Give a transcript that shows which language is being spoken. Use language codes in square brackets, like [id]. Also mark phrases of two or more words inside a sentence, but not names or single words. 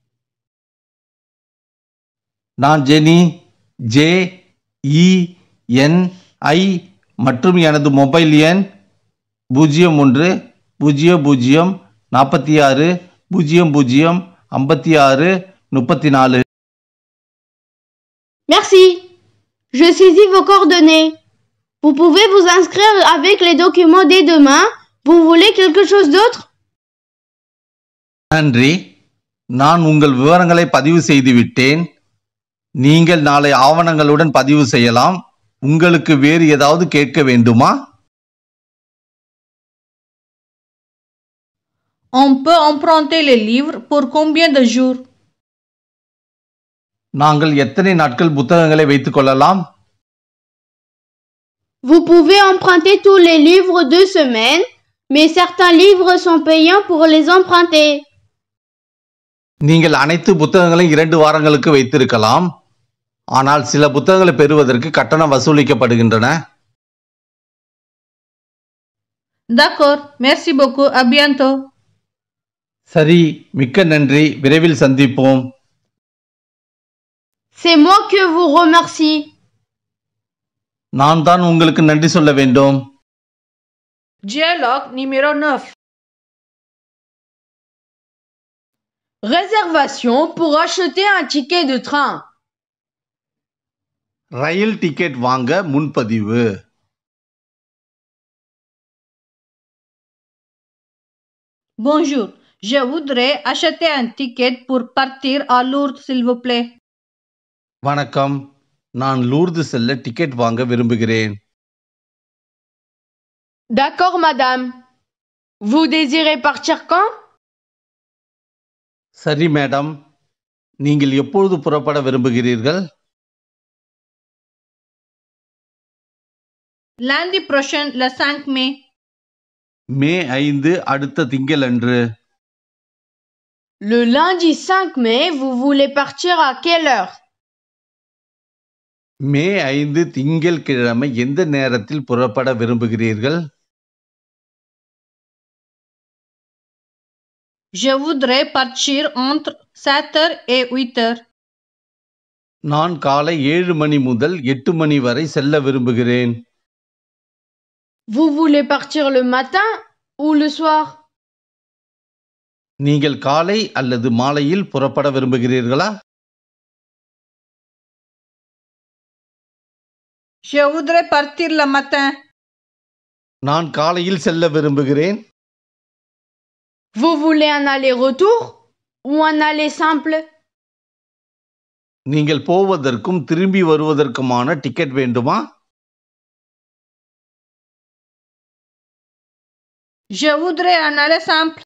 [ta] நான் ஜெனி, JENI மற்றும் எனது மொபைல் எண் 01 00 46 00 56 34. [fr] Merci. Je saisis vos coordonnées. Vous pouvez vous inscrire avec les documents dès demain. Vous voulez quelque chose d'autre? [ta] நன்றி. நான் உங்கள் விவரங்களை பதிவு செய்து விட்டேன். நீங்கள் நாளை ஆவணங்களுடன் பதிவு செய்யலாம். உங்களுக்கு வேறு ஏதாவது கேட்க வேண்டுமா? [fr] On peut emprunter les livres pour combien de jours? [ta] நாங்கள் எத்தனை நாட்கள் புத்தகங்களை வைத்துக் கொள்ளலாம்? [fr] Vous pouvez emprunter tous les livres 2 semaines, mais certains livres sont payants pour les emprunter. [ta] நீங்கள் அனைத்து புத்தகங்களையும் 2 வாரங்களுக்கு வைத்திருக்கலாம். ஆனால் சில புத்தகங்களை பெறுவதற்கு கட்டணம் வசூலிக்கப்படுகின்றன. [fr] D'accord. Merci beaucoup. À bientôt. [ta] சரி, மிக்க நன்றி. விரைவில் சந்திப்போம். [fr] C'est moi que vous remercie. [ta] நான் தான் உங்களுக்கு நன்றி சொல்ல வேண்டும். [fr] Dialogue numéro 9. Réservation pour acheter un ticket de train. [ta] ரயில் டிக்கெட் வாங்க முன்பதிவு. [fr] Bonjour. Je voudrais acheter un ticket pour partir à Lourdes, s'il vous plaît. [ta] வணக்கம். நான் லூர்து செல்ல டிக்கெட் வாங்க விரும்புகிறேன். [fr] D'accord, madame. Vous désirez partir quand? [ta] சரி மேடம். நீங்கள் எப்பொழுது புறப்பட விரும்புகிறீர்கள்? [fr] Lundi prochain, le 5 mai. [ta] மே 5 அடுத்த திங்களன்று. [fr] Le lundi 5 mai, vous voulez partir à quelle heure? [ta] மே 5 திங்கட்கிழமை எந்த நேரத்தில் புறப்பட விரும்புகிறீர்கள்? [fr] Je voudrais partir entre 7h et 8h. [ta] நான் காலை 7 மணி முதல் 8 மணி வரை செல்ல விரும்புகிறேன். [fr] Vous voulez partir le matin ou le soir? [ta] நீங்கள் காலை அல்லது மாலையில் புறப்பட விரும்புகிறீர்களா? [fr] Je voudrais partir le matin. [ta] நான் காலையில் செல்ல விரும்புகிறேன். [fr] Vous voulez un aller-retour ou un aller simple? [ta] நீங்கள் போவதற்கும் திரும்பி வருவதற்குமான டிக்கெட் வேண்டுமா? [fr] Je voudrais un aller simple.